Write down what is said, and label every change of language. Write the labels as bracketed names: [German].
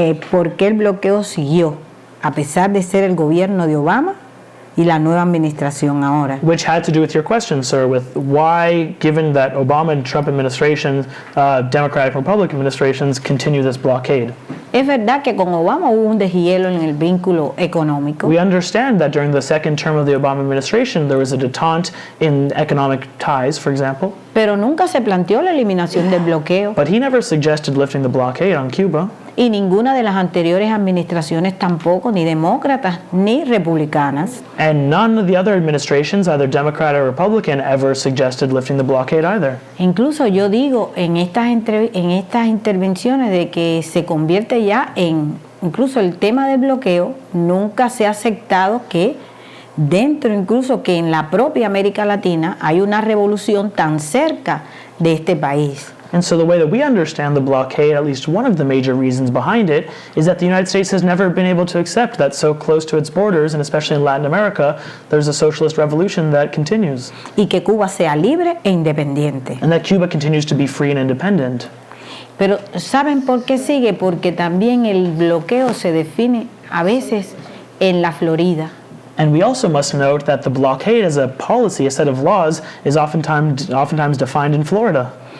[Spanish] ¿Por qué el bloqueo siguió a pesar de ser el gobierno de Obama y la nueva administración ahora? [English] Which had to do with your question, sir, with why, given that Obama and Trump administrations, Democratic and Republican administrations, continue this blockade. [Spanish] Es verdad que con Obama hubo un deshielo en el vínculo económico. [English] We understand that during the second term of the Obama administration, there was a détente in economic ties, for example. [Spanish] Pero nunca se planteó la eliminación del bloqueo. [English] But he never suggested lifting the blockade on Cuba. [Spanish] Y ninguna de las anteriores administraciones tampoco, ni demócratas ni republicanas. [English] And none of the other administrations, either Democrat or Republican, ever suggested lifting the blockade either. [Spanish] Incluso yo digo en estas intervenciones de que se convierte ya en, incluso el tema del bloqueo, nunca se ha aceptado que dentro incluso que en la propia América Latina hay una revolución tan cerca de este país. [English] And so the way that we understand the blockade, at least one of the major reasons behind it, is that the United States has never been able to accept that so close to its borders, and especially in Latin America, there's a socialist revolution that continues. [Spanish] Y que Cuba sea libre e independiente. [English] And that Cuba continues to be free and independent. [Spanish] Pero ¿saben por qué sigue? Porque también el bloqueo se define a veces en la Florida. [English] And we also must note that the blockade as a policy, a set of laws, is oftentimes defined in Florida.